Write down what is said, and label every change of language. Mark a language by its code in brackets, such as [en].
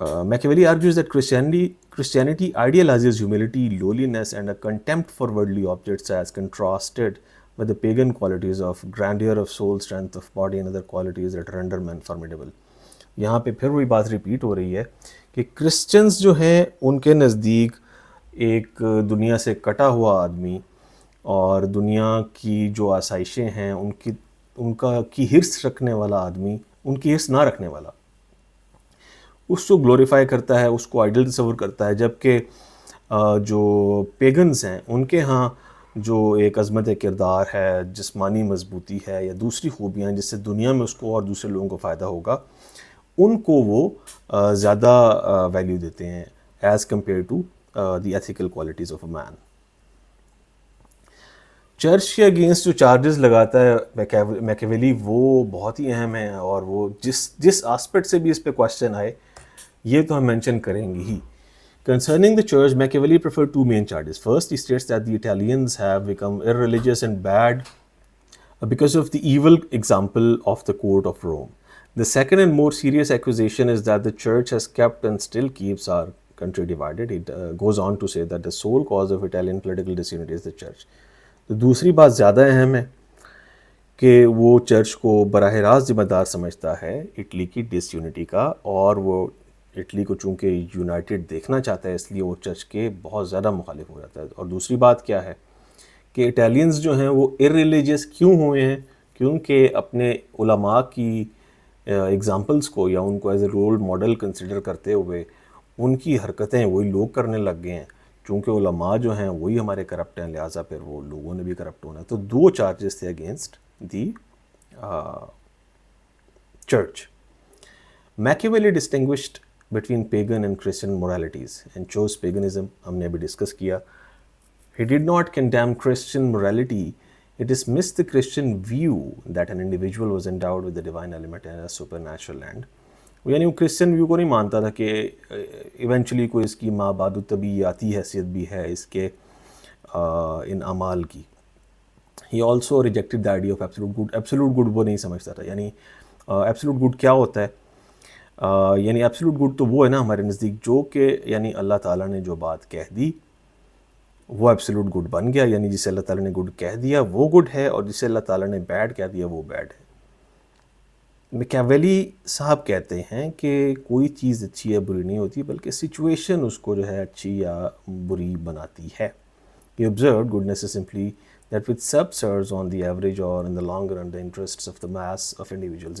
[en] Machiavelli argues that Christianity idealizes humility, lowliness and a contempt for worldly objects as contrasted with the pagan qualities of grandeur of soul, strength of body and other qualities that render men formidable. [ur] یہاں پہ پھر وہی بات repeat ہو رہی ہے کہ Christians جو ہیں ان کے نزدیک ایک دنیا سے کٹا ہوا آدمی اور دنیا کی جو آسائشیں ہیں ان کی ہرس رکھنے والا آدمی, ان کی ہرس نہ رکھنے والا, اس کو گلوریفائی کرتا ہے, اس کو آئیڈل تصور کرتا ہے, جبکہ جو پیگنز ہیں ان کے ہاں جو ایک عظمت کردار ہے, جسمانی مضبوطی ہے یا دوسری خوبیاں جس سے دنیا میں اس کو اور دوسرے لوگوں کو فائدہ ہوگا, ان کو وہ زیادہ ویلیو دیتے ہیں [en] As compare to the ethical qualities of a man. [ur] Church کے اگینسٹ جو چارجز لگاتا ہے میکیویلی وہ بہت ہی اہم ہیں, اور وہ جس آسپیکٹ سے بھی اس پہ کوشچن آئے یہ تو ہم مینشن کریں گے ہی. [en] Concerning the church, Machiavelli preferred two main charges. First, he states that the Italians have become irreligious and bad because of the evil example of the court of Rome. The second and more serious accusation is that the church has kept and still keeps our country divided. It goes on to say that the sole cause of Italian political disunity is the church. [ur] تو دوسری بات زیادہ اہم ہے کہ وہ church کو براہ راست ذمہ دار سمجھتا ہے اٹلی کی ڈس یونٹی کا, اور وہ اٹلی کو چونکہ یونائٹڈ دیکھنا چاہتا ہے اس لیے وہ چرچ کے بہت زیادہ مخالف ہو جاتا ہے. اور دوسری بات کیا ہے کہ اٹیلینز جو ہیں وہ ارریلیجیس کیوں ہوئے ہیں, کیونکہ اپنے علماء کی ایگزامپلس کو یا ان کو as a role model consider کرتے ہوئے ان کی حرکتیں وہی لوگ کرنے لگ گئے ہیں. چونکہ علماء جو ہیں وہی ہمارے کرپٹ ہیں, لہٰذا پھر وہ لوگوں نے بھی کرپٹ ہونا ہے. تو دو چارجز تھے against the church. [en] Machiavelli distinguished between pagan and Christian moralities and chose paganism. [ur] ہم نے ابھی ڈسکس کیا. [en] He did not condemn Christian morality. He dismissed the Christian view that an individual was endowed with the divine element and a supernatural land. [ur] یعنی وہ Christian view کو نہیں مانتا تھا کہ ایونچولی کوئی اس کی ماں بعد الطبیعیاتی حیثیت بھی ہے اس کے ان اعمال کی. [en] He also rejected the idea of absolute good. [ur] Absolute good وہ نہیں سمجھتا تھا. یعنی absolute good کیا ہوتا ہے؟ یعنی absolute good تو وہ ہے نا ہمارے نزدیک جو کہ یعنی اللہ تعالیٰ نے جو بات کہہ دی وہ ایبسولوٹ گڈ بن گیا. یعنی جسے اللہ تعالیٰ نے گڈ کہہ دیا وہ گڈ ہے، اور جسے اللہ تعالیٰ نے بیڈ کہہ دیا وہ بیڈ ہے. میکیاویلی صاحب کہتے ہیں کہ کوئی چیز اچھی یا بری نہیں ہوتی، بلکہ سچویشن اس کو جو ہے اچھی یا بری بناتی ہے. [en] He observed goodness is simply that which subserves on the average or in the long run the interests of the mass of individuals.